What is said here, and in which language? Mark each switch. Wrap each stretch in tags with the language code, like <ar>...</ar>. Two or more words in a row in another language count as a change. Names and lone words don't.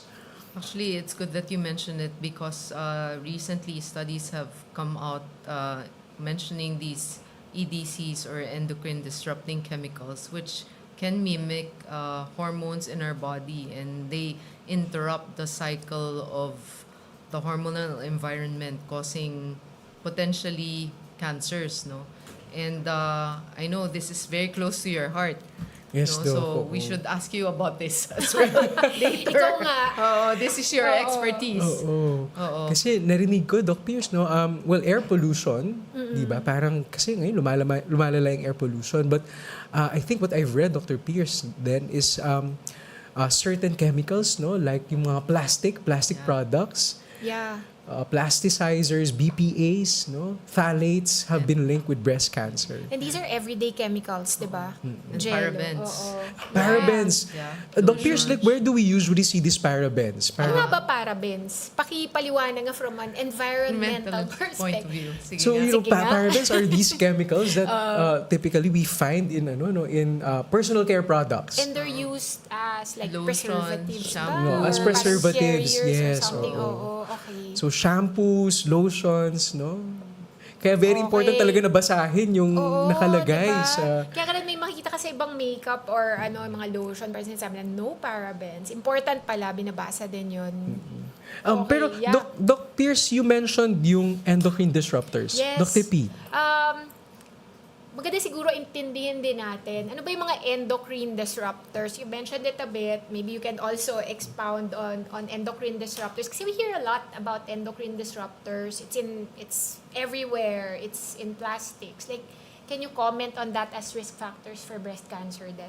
<en>Actually, it's good that you mentioned it because recently studies have come out mentioning these EDCs or endocrine disrupting chemicals, which can mimic hormones in our body, and they interrupt the cycle of the hormonal environment, causing potentially cancers, no? And I know this is very close to your heart. Yes, no? Doc. So we</en> <tl>Oo.</tl> <en>should ask you about this as well later.</en> <tl>Ikaw nga.</tl> <en>This is your expertise.</en> <tl>Oo. Oo. Kasi narinig ko, Doc Pierce, no, well,</tl> <en>air pollution,</en> <tl>di ba? Parang, kasi ngayon lumalala yung</tl> <en>air pollution. But I think what I've read, Dr. Pierce, then is certain chemicals, no, like</en> <tl>yung mga</tl> <en>plastic products. Yeah. plasticizers, BPAs, no, phthalates have been linked with breast cancer. And these are everyday chemicals,</en> <tl>di ba?</tl> <en>And Jello, parabens.</en> <tl>oo.</tl> <en>Parabens. Yeah. Doc Pierce, like, where do we usually see these parabens?</en> <tl>Ano nga ba parabens? Pakipaliwanag nga</tl> <en>from an environmental Mental point of perspective. view.</en> <tl>Sige</tl> <en>So,</en> <tl>nga.</tl> <en>you know,</en> <tl>Sige nga.</tl> <en>parabens are these chemicals that typically we find in personal care products. And they're used as like Lotion, preservatives shampoo.</en> <tl>ba?</tl> <en>No, as Or preservatives, carriers yes, or something.</en> <tl>oo. Oo, okay.</tl> <en>So, shampoos, lotions, no? Kaya very important Okay.</en> <tl>talaga na basahin yung Oo, nakalagay diba? sa... Kaya ka may makikita ka sa ibang makeup or mga lotion, pero sinasabi na</tl> <en>no parabens.</en> <tl>Important pala, binabasa din yun.</tl> <en>Okay,</en> <tl>Pero,</tl> <en>yeah. Doc Pierce, you mentioned yung endocrine disruptors. Yes. Dr. P.</en> <tl>Maganda siguro intindihin din natin. Ano ba yung mga</tl> <en>endocrine disruptors? You mentioned it a bit. Maybe you can also expound on endocrine disruptors. Kasi we hear a lot about endocrine disruptors. It's everywhere. It's in plastics. Like, can you comment on that as risk factors for breast cancer then?</en>